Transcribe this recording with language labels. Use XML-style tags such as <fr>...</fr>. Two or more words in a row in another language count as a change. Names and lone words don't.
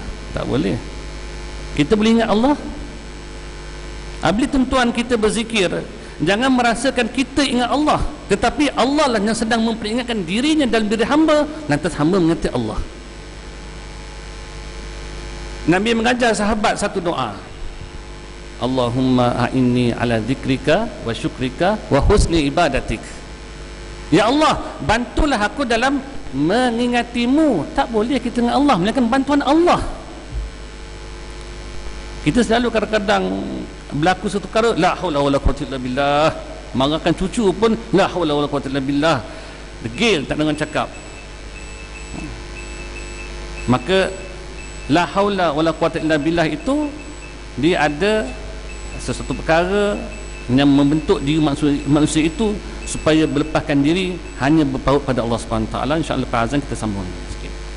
<ms>Tak boleh. Kita boleh ingat Allah? Apabila tuan kita berzikir, jangan merasakan kita ingat Allah, tetapi Allah lah yang sedang memperingatkan dirinya dalam diri hamba, lantas hamba mengerti Allah. Nabi mengajar sahabat satu doa,</ms> <ar>اللهم أعني على ذكرك وشكرك وحسن عبادتك.</ar> <ms>Ya Allah, bantulah aku dalam mengingatimu. Tak boleh kita dengan Allah melainkan bantuan Allah. Kita selalu kadang-kadang berlaku satu perkara,</ms> <ar>لا حول ولا قوة إلا بالله,</ar> <ms>marahkan cucu pun</ms> <ar>لا حول ولا قوة إلا بالله,</ar> <ms>degil tak dengan cakap. Maka</ms> <ar>لا حول ولا قوة إلا بالله</ar> <ms>itu dia ada sesuatu perkara yang membentuk diri manusia itu supaya berlepaskan diri hanya berpaut pada Allah</ms> <ar>سبحانه وتعالى.</ar> <ms>InsyaAllah lepas azan kita sambung sikit.</ms>